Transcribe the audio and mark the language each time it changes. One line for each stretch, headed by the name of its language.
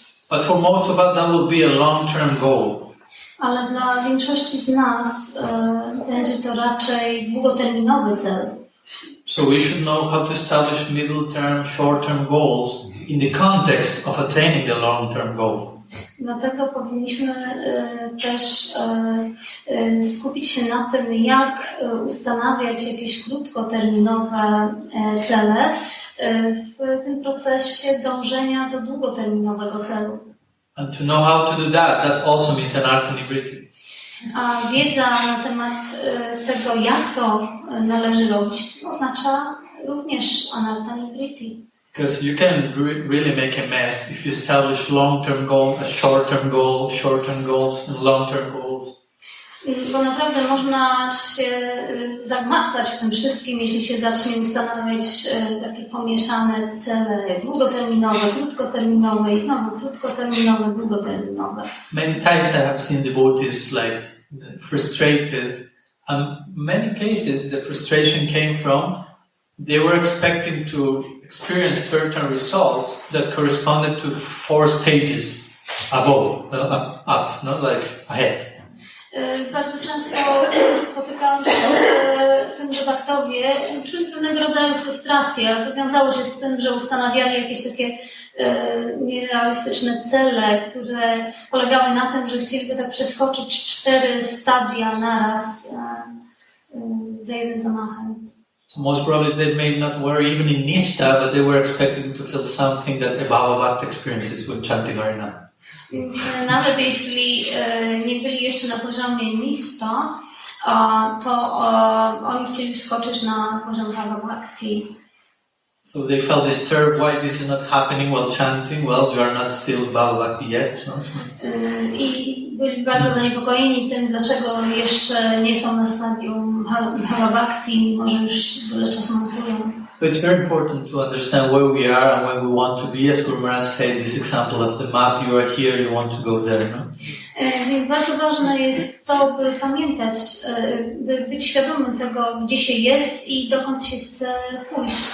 English: But for most of us, that will be a long-term goal.
Polish: Ale dla większości z nas będzie to raczej długoterminowy cel.
English: So we should know how to establish middle-term, short-term goals in the context of attaining the long-term goal.
Polish: Dlatego powinniśmy też skupić się na tym, jak ustanawiać jakieś krótkoterminowe cele w tym procesie dążenia do długoterminowego celu.
English: And to know how to do that, that also means anartha nivritti.
Polish: A wiedza na temat tego, jak to należy robić, oznacza również anartha nivritti.
English: Because you can really make a mess if you establish long-term goals, a short-term goal, short-term goals, and long-term goals.
Polish: Bo naprawdę można się zagmatwać w tym wszystkim, jeśli się zacznie ustanawiać takie pomieszane cele długoterminowe, krótkoterminowe i znowu krótkoterminowe, długoterminowe.
English: Many times I have seen devotees like frustrated, and many cases the frustration came from they were expecting to experience certain results that corresponded to 4 stages above, up, not like ahead.
Polish: Bardzo często spotykałam się z tym, że bhaktowie czuli pewnego rodzaju frustrację, ale to wiązało się z tym, że ustanawiali jakieś takie nierealistyczne cele, które polegały na tym, że chcieliby tak przeskoczyć 4 stadia naraz za jednym zamachem.
English: So most probably they may not were even in nishta, but they were expecting to feel something that a Bhagavad experiences with chanting Harinam.
Polish: Więc nawet jeśli nie byli jeszcze na poziomie nishta, to oni chcieli wskoczyć na poziom bhakti.
English: So they felt disturbed why this is not happening while chanting. Well, we are not still bhakti yet. No?
Polish: I byli bardzo zaniepokojeni tym, dlaczego jeszcze nie są na stadium bhakti, mimo że już wiele czasu mantrują.
English: But it's very important to understand where we are and where we want to be. As Guru Maharaj said, this example of the map, you are here, you want to go there. No?
Polish: Więc bardzo ważne jest to, by pamiętać, by być świadomym tego, gdzie się jest i dokąd się chce pójść.